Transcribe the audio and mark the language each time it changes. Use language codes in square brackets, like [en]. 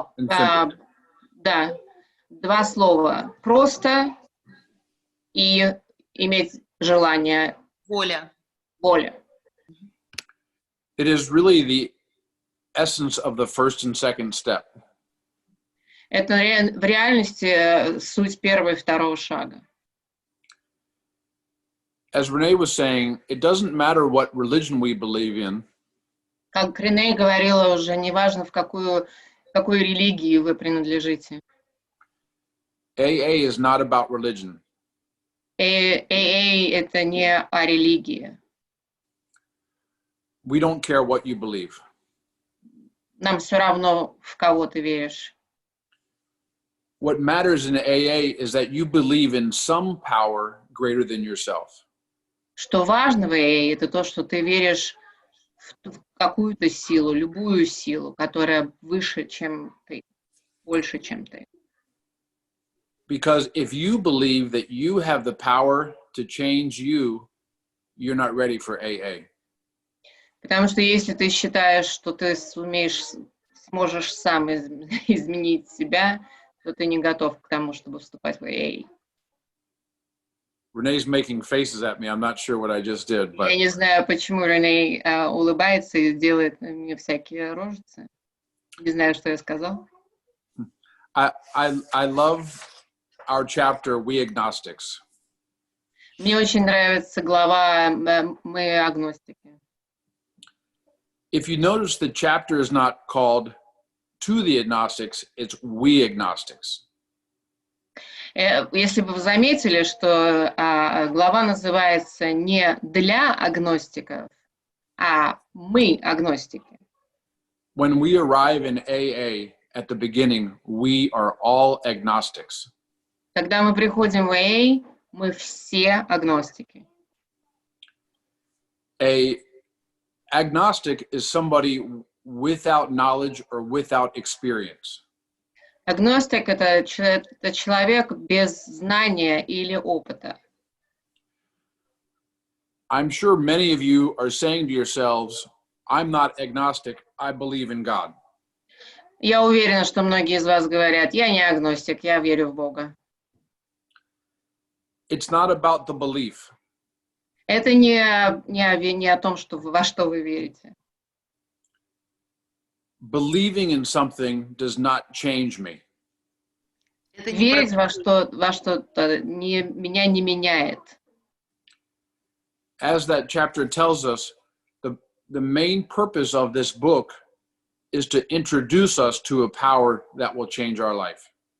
[ru] Да, 2 слова. Просто и иметь желание. Воля. [en] It is really the essence of the first and second step. [ru] Это в реальности суть первого и второго шага. [en] as Renee was saying, it doesn't matter what religion we believe in. [ru] Как Рене говорила уже, неважно, в какой религии вы принадлежите. [en] AA is not about religion. [ru] AA — это не о религии. [en] We don't care what you believe. [ru] Нам все равно, в кого ты веришь. [en] What matters in AA is that you believe in some power greater than yourself. [ru] Что важно в AA — это то, что ты веришь в какую-то силу, любую силу, которая выше, чем ты, больше, чем ты. [en] Because if you believe that you have the power to change you, you're not ready for AA. [ru] Потому что если ты считаешь, что ты сможешь сам изменить себя, то ты не готов к тому, чтобы вступать в AA. [en] Renee's making faces at me. I'm not sure what I just did, but [ru] Я не знаю, почему Рене улыбается и делает мне всякие рожицы. Не знаю, что я сказал. [en] I love our chapter, We Agnostics. [ru] Мне очень нравится глава «Мы агностики». [en] If you notice, the chapter is not called To the Agnostics, it's We Agnostics. [ru] Если бы вы заметили, что глава называется не «Для агностиков», а «Мы агностики». [en] When we arrive in AA at the beginning, we are all agnostics. [ru] Когда мы приходим в AA, мы все агностики. [en] A agnostic is somebody without knowledge or without experience. [ru] Агностик — это человек без знания или опыта. [en] I'm sure many of you are saying to yourselves, I'm not agnostic, I believe in God. [ru] Я уверена, что многие из вас говорят: я не агностик, я верю в Бога. [en] It's not about the belief. [ru] Это не о том, во что вы верите. [en] Believing in something does not change me. [ru] Верить во что-то меня не меняет. [en] As that chapter tells us, the main purpose of this book is to introduce us to a power that will change our life.